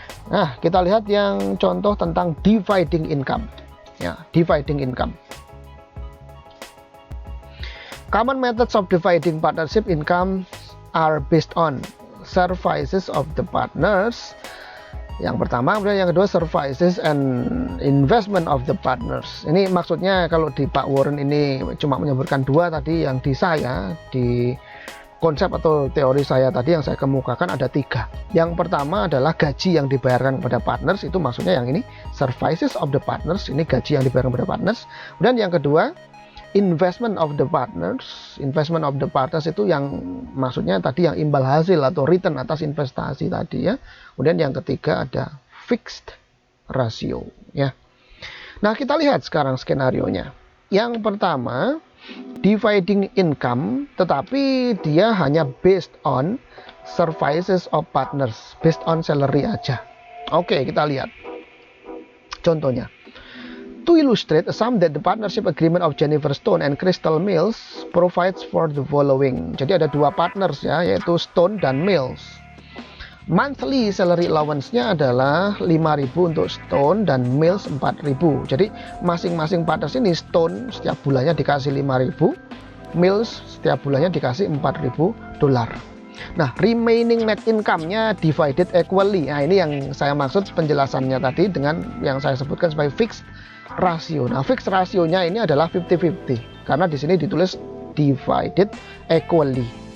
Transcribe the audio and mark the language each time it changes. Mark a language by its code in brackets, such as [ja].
[id] Nah, kita lihat yang contoh tentang dividing income. Ya, dividing income. [en] Common methods of dividing partnership income are based on services of the partners. [id] Yang pertama, kemudian yang kedua [en] services and investment of the partners. [id] Ini maksudnya kalau di Pak Warren ini cuma menyebutkan 2 tadi, yang di saya di konsep atau teori saya tadi yang saya kemukakan ada 3. Yang pertama adalah gaji yang dibayarkan kepada partners, itu maksudnya yang ini [en] services of the partners, [id] ini gaji yang dibayarkan kepada partners. Kemudian yang kedua [en] investment of the partners. Investment of the partners [id] itu yang maksudnya tadi yang imbal hasil atau return atas investasi tadi ya. Kemudian yang ketiga ada fixed ratio ya. Nah, kita lihat sekarang skenarionya. Yang pertama, dividing income, tetapi dia hanya [en] based on services of partners, based on salary [id] aja. Oke, kita lihat contohnya. [en] To illustrate, assume that the partnership agreement of Jennifer Stone and Crystal Mills provides for the following. [id] Jadi ada 2 partners ya, yaitu Stone dan Mills. Monthly salary allowance-nya adalah 5.000 untuk Stone dan Mills 4.000. Jadi masing-masing partners ini, Stone setiap bulannya dikasih 5.000, Mills setiap bulannya dikasih $4.000. Nah, remaining net income-nya divided equally. Nah, ini yang saya maksud penjelasannya tadi dengan yang saya sebutkan sebagai fixed ratio. Nah, fixed ratio-nya ini adalah 50-50 karena di sini ditulis divided equally.